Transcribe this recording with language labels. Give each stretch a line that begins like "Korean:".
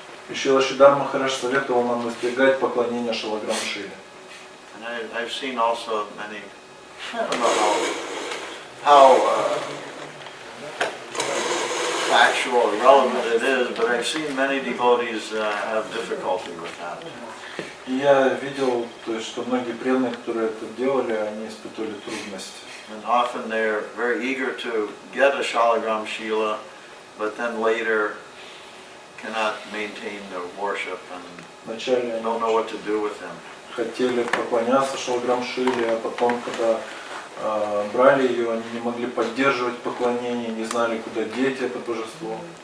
Russian: И Шрила Шридар Махарадж советовал нам избегать поклонения Шалаграм Шиле.
English: And I've seen also many, I don't know how factual or relevant it is, but I've seen many devotees have difficulty with that.
Russian: И я видел, то есть, что многие преданные, которые это делали, они испытывали трудности.
English: And often they're very eager to get a Shalagram Shila, but then later cannot maintain their worship and
Russian: Вначале
English: don't know what to do with them.
Russian: хотели поклоняться Шалаграм Шиле, а потом, когда брали ее, они не могли поддерживать поклонение, не знали, куда деть это божество.